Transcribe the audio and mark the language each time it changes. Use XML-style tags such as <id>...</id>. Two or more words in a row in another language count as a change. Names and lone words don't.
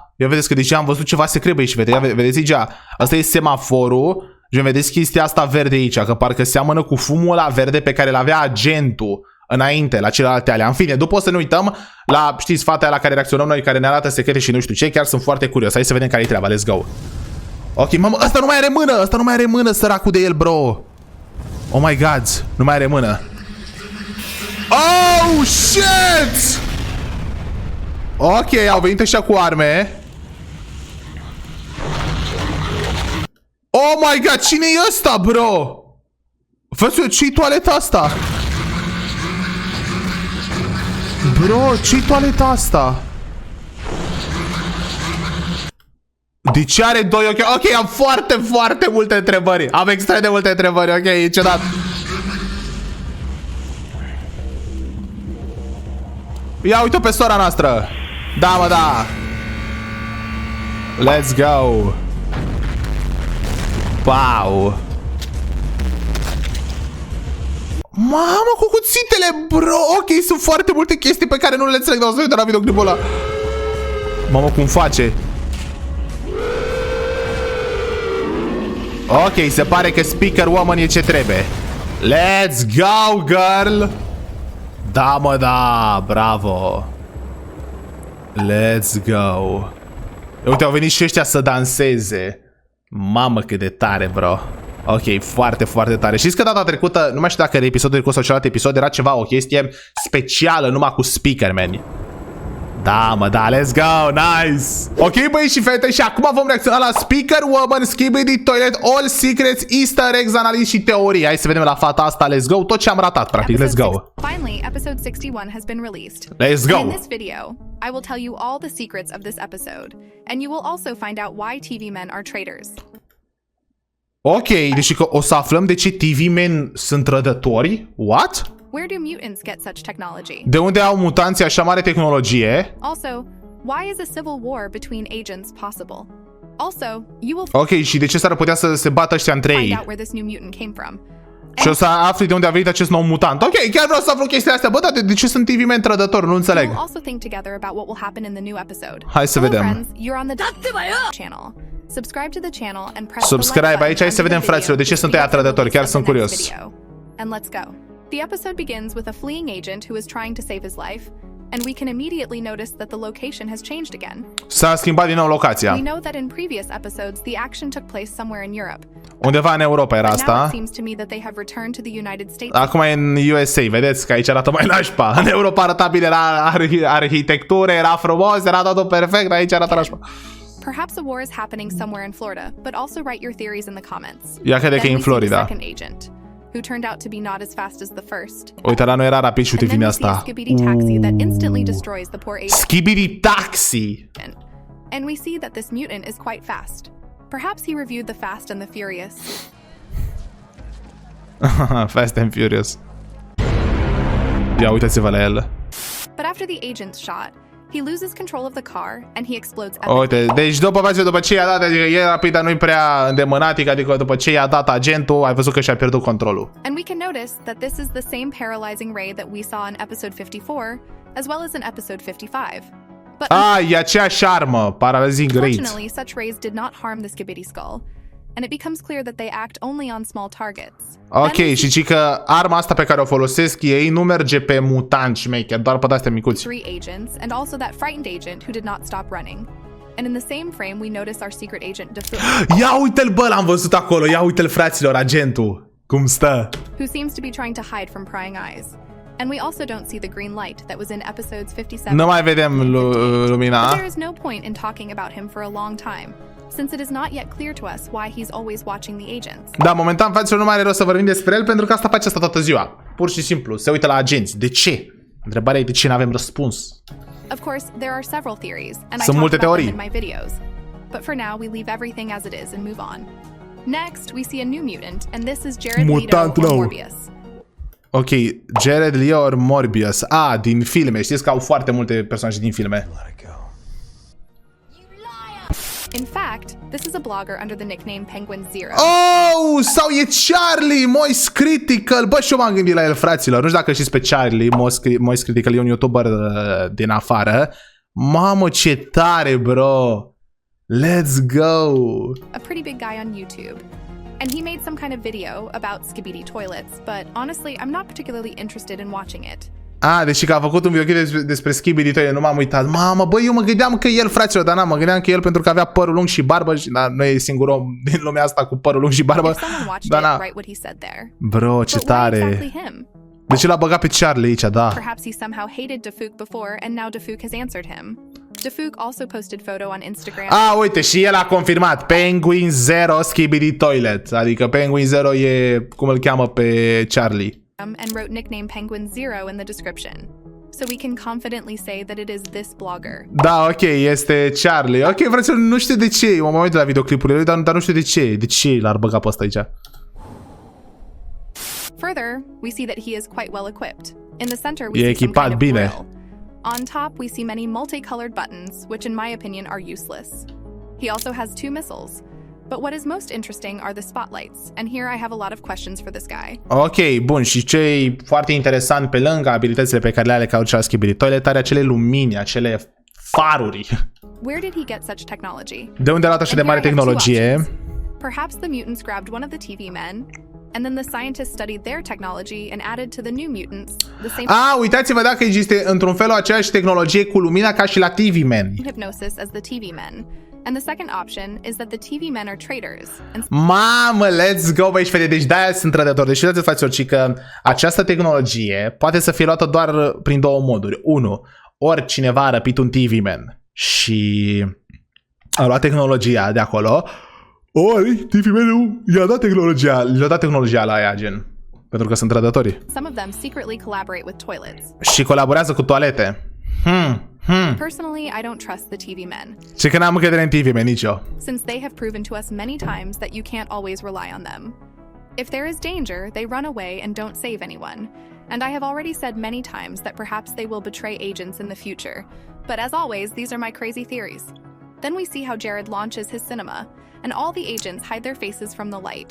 <ro>Ia vedeți că deja am văzut ceva secret, băieți și fete. Ia vedeți deja. Asta e semaforul. Și vedeți chestia asta verde aici, că parcă seamănă cu fumul ăla verde pe care l-avea agentul înainte, la celelalte alea. În fine, după o să ne uităm la, știți, fata aia la care reacționăm noi, care ne arată secrete și nu știu ce. Chiar sunt foarte curios. Hai să vedem care-i treaba.</ro> <en>Let's go.</en> <ro>Ok, mamă, ăsta nu mai are mână. Ăsta nu mai are mână, săracul de el, bro.</ro> <en>Oh my god,</en> <ro>nu mai are mână.</ro> <en>Oh, shit!</en> <ro>Ok, au venit ăștia cu arme.</ro> <en>Oh my god,</en> <ro>cine e ăsta, bro? Văzut, ce-i toaleta asta? Bro, ce-i toaleta asta? De ce are doi ochi? Ok, am foarte multe întrebări. Am extrem de multe întrebări, ok, e ciudat. Ia uite pe sora noastră. Da, mă, da.</ro> <en>Let's go.</en> <ro>Wow. Mamă, cu cuțitele, bro. Ok, sunt foarte multe chestii pe care nu le înțeleg, dar o să uit la videoclipul ăla. Mamă, cum face? Ok, se pare că</ro> <en>speaker woman</en> <ro>e ce trebuie.</ro> <en>Let's go, girl.</en> <ro>Da, mă, da, bravo.</ro> <en>Let's go.</en> <ro>Uite, au venit și ăștia să danseze. Mamă, cât de tare, bro. Ok, foarte tare. Știți că data trecută, nu mai știu dacă era episodul trecut sau celălalt episod, era ceva, o chestie specială numai cu</ro> <en>speaker, man.</en> <ro>Da, mă, da,</ro> <en>let's go, nice.</en> <ro>Ok, băi și fete, și acum vom reacționa la</ro> <en>speaker woman,</en> <ro>Skibidi Toilet,</ro> <en>all secrets, easter eggs,</en> <ro>analizi și teorii. Hai să vedem la fata asta,</ro> <en>let's go,</en> <ro>tot ce am ratat, practic,</ro> <en>let's go. Finally, episode 61 has been released. Let's go. In this video, I will tell you all the secrets of this episode, and you will also find out why TV men are traitors.</en> <ro>Ok, deci că o să aflăm de ce TV men sunt trădători?</ro> <en>What? Where do mutants get such technology?</en> <ro>De unde au mutanții așa mare tehnologie?</ro> <en>Also, why is a civil war between agents possible? Also, you will</en> <ro>Ok, și de ce s-ar putea să se bată ăștia între</ro> <en>find</en> <ro>ei?</ro> <en>out where this new mutant came from.</en> <ro>Și o să afli de unde a venit acest nou mutant. Ok, chiar vreau să aflu chestia astea. Bă, dar de ce sunt TV men trădători? Nu înțeleg.</ro> <en>We'll also think together about what will happen in the new episode.</en> <ro>Hai să vedem.</ro> <en>Friends, you're on the channel. Subscribe to the channel and press Subscribe the like</en> <ro>aici, hai să vedem, fraților, de ce sunt ăia trădători. Chiar sunt curios.</ro> <en>And let's go. The episode begins with a fleeing agent who is trying to save his life, and we can immediately notice that the location has changed again.</en> <ro>S-a schimbat din nou locația.</ro> <en>We know that in previous episodes the action took place somewhere in Europe.</en> <ro>Undeva în Europa era</ro> <en>Now it</en> <ro>asta.</ro> <en>seems to me that they have returned to the United States.</en> <ro>Acum e în USA, vedeți că aici arată mai nașpa. În Europa arăta bine, era arhitectură, era frumos, era totul perfect, aici arată nașpa.</ro> <en>Perhaps a war is happening somewhere in Florida, but also write your theories in the comments.</en> <ro>Ia crede că e în Florida.</ro> <en>Second agent, who turned out to be not as fast as the first.</en> <ro>Uite, la noi era rapid și uite vine asta.</ro> <en>Skibidi taxi that instantly destroys the poor agent. Skibidi taxi. And we see that this mutant is quite fast. Perhaps he reviewed The Fast and the Furious. Fast and Furious.</en> <ro>Ia uitați-vă la el.</ro> <en>But after the agent's shot, he loses control of the car and he explodes epically.</en> <ro>Uite, deci după ce i-a dat, adică e rapid, dar nu-i prea îndemânatic, adică după ce i-a dat agentul, ai văzut că și-a pierdut controlul.</ro> <en>And we can notice that this is the same paralyzing ray that we saw in episode 54, as well as in episode 55. But</en> <ro>E aceeași armă,</ro> <en>paralizing rate. unfortunately, such rays did not harm the Skibidi skull, and it becomes clear that they act only on small targets.</en> <ro>Ok, și ci că arma asta pe care o folosesc ei nu merge pe mutanți șmecheri, doar pe de-astea micuți.</ro> <en>Three agents, and also that frightened agent who did not stop running. And in the same frame, we notice our secret agent</en> <ro>Ia uite-l, bă, l-am văzut acolo, ia uite-l, fraților, agentul, cum stă.</ro> <en>who seems to be trying to hide from prying eyes. And we also don't see the green light that was in episodes 57.</en> <ro>Nu mai vedem</ro> <en>But</en> <ro>lumina.</ro> <en>there is no point in talking about him for a long time, since it is not yet clear to us why he's always watching the agents.</en> <ro>Da, momentan, fraților, nu mai are rost să vorbim despre el, pentru că asta face asta toată ziua. Pur și simplu, se uită la agenți. De ce? Întrebarea e de ce n-avem răspuns.</ro> <en>Of course, there are several theories, and I</en> <ro>Sunt</ro> <en>talk</en> <ro>multe</ro> <en>about them</en> <ro>teorii.</ro> <en>in my videos. But for now, we leave everything as it is and move on. Next, we see a new mutant, and this is Jared Leto</en> <ro>Mutant</ro> <en>or</en> <ro>nou. Morbius. Ok, Jared Leto or Morbius. Din filme. Știți că au foarte multe personaje din filme.</ro> <en>In fact, this is a blogger under the nickname Penguin Zero.</en> <ro>Oh, sau e Charlie, Moist Critical. Bă, și eu m-am gândit la el, fraților. Nu știu dacă știți pe Charlie, Moist Critical, e un YouTuber din afară. Mamă, ce tare,</ro> <en>bro. Let's go. A pretty big guy on YouTube. And he made some kind of video about Skibidi toilets, but honestly, I'm not particularly interested in watching it.</en> <ro>Deci că a făcut un videoclip despre Skibidi toilet, nu m-am uitat. Mamă, bă, eu mă gândeam că el, fraților, dar mă gândeam că el pentru că avea părul lung și barbă și nu e singur om din lumea asta cu părul lung și barbă. Bro, ce tare. Deci l-a băgat pe Charlie aici, da.</ro> <en>Perhaps he somehow hated Defuk before and now Defuk has answered him. Defuk also posted photo on Instagram.</en> <ro>Uite, și el a confirmat. Penguin Zero Skibidi Toilet. Adică Penguin Zero e cum îl cheamă pe Charlie.</ro> <en>And wrote nickname Penguin Zero in the description. So we can confidently say that it is this blogger.</en> <ro>Da, ok, este Charlie. Ok, frăților, nu știu de ce. Eu m-am uitat la videoclipurile lui, dar nu știu de ce. De ce l-ar băga pe ăsta aici?</ro> <en>Further, we see that he is quite well equipped. In the center, we see some kind of grill. On top, we see many multicolored buttons, which in my opinion are useless. He also has 2 missiles. But what is most interesting are the spotlights, and here I have a lot of questions for this guy.</en> <ro>Ok, bun, și ce e foarte interesant pe lângă abilitățile pe care le are ca orice Skibidi Toilet, are acele lumini, acele faruri.</ro> <en>Where did he get such technology?</en> <ro>De unde a luat așa de mare tehnologie?</ro> <en>Perhaps the mutants grabbed one of the TV men, and then the scientists studied their technology and added to the new mutants the same.</en> <ro>Uitați-vă dacă există într-un fel aceeași tehnologie cu lumina ca și la TV men.</ro> <en>Hypnosis as the TV men. And the second option is that the TV men are traitors. Mamă, let's go,</en> <ro>băi, și fete, deci de-aia sunt trădători. Deci uitați-vă, fraților, că această tehnologie poate să fie luată doar prin 2 moduri. 1. Ori cineva a răpit un TV man și a luat tehnologia de acolo, ori TV man i-a dat tehnologia la aia, gen. Pentru că sunt trădători.</ro> <en>Some of them secretly collaborate with toilets.</en> <ro>Și colaborează cu toalete.</ro> <en>Personally, I don't trust the TV men.</en> <ro>Și că n-am încredere în TV men, nici eu.</ro> <en>Since they have proven to us many times that you can't always rely on them. If there is danger, they run away and don't save anyone. And I have already said many times that perhaps they will betray agents in the future. But as always, these are my crazy theories. Then we see how Jared launches his cinema, and all the agents hide their faces from the light.</en>